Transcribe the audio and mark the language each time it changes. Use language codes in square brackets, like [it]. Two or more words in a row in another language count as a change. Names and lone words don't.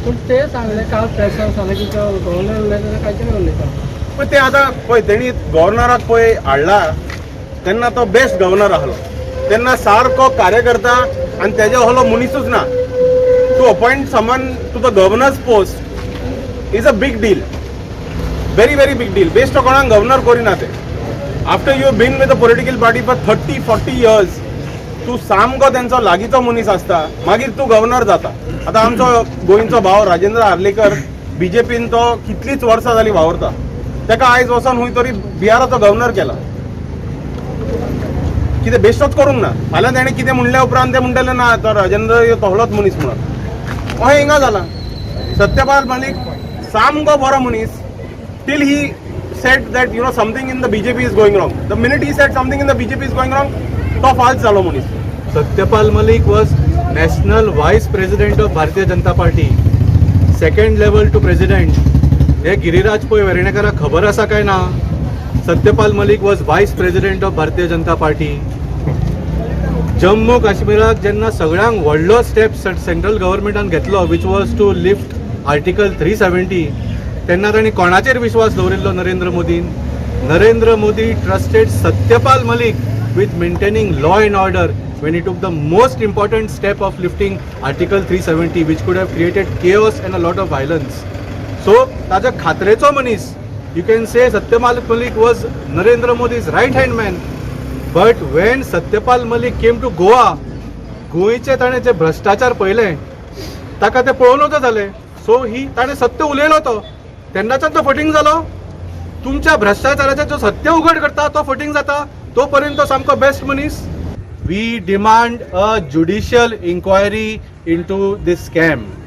[kok] पूण ते सांगले काल प्रेसार सांगले की गव्हर्नर उलयता कांयच उलयता, पण ते आतां पळय तेणी गव्हर्नराक पळय हाडला तेन्ना तो बेस्ट गव्हर्नर आसलो, तेन्ना सारको कार्यकर्ता आनी तेजो असलो मनीसूच ना। [en] to appoint someone to the governor's post is a big deal, very very big deal. [kok] बेस्ट कोणाक गव्हर्नर करिना ते। [en] after you been with the political party for 30-40 years, [kok] तूं सामको तेंचो लागींचो मनीस आसता मागीर तूं गव्हर्नर जाता. आतां आमचो गोंयचो भाव राजेंद्र आर्लेकर बीजेपीन तो कितलींच वर्सां जालीं वावरता. ताका आयज वचोन खंय तरी बिहाराचो गव्हर्नर केला. कितें बेश्टोच करूंक ना. फाल्यां ताणें कितें म्हणल्या उपरांत ते म्हणटले ना तो राजेंद्र तोहलोच मनीस म्हणून. अशें हिंगा जालां. सत्यपाल मलीक सामको बरो मनीस [en] till he said that something in the BJP is going wrong. The minute he said something in the BJP is going wrong, [kok] तो false जालो मनीस. [en] Satyapal Malik was national vice president of Bharatiya Janata Party, second level to president. [kok] हे गिरिराज पै वेर्णेकाराक खबर आसा काय ना? [en] सत्यपाल मलिक was vice president of Bharatiya Janata Party. [kok] जम्मू काश्मीराक जेन्ना सगळ्यांक व्हडलो स्टेप सेंट्रल गव्हर्नमेंटान घेतलो [en] which was to lift article 370 [kok] तेन्ना तांणी कोणाचेर विश्वास दवरिल्लो? [en] नरेंद्र मोदीन. Narendra Modi trusted सत्यपाल मलिक with maintaining law and order when he took the most important step of lifting article 370 which could have created chaos and a lot of violence. [kok] So ताच्या खात्रेचो मनीस, [en] you can say Satyapal Malik was Narendra Modi's right hand man, but when Satyapal Malik came to Goa, [kok] गोंयचे ताणें जे भ्रष्टाचार पळयले ताका ते पळोवनूच जालें. सो ही ताणें सत्य उलयलो तो तेन्नाच्यान तो फटींग जालो. तुमच्या भ्रष्टाचाराचे जो सत्य उघड करता तो फटींग जाता तो पर्यंत सामको बेस्ट मनीस. [en] We demand a judicial inquiry into this scam.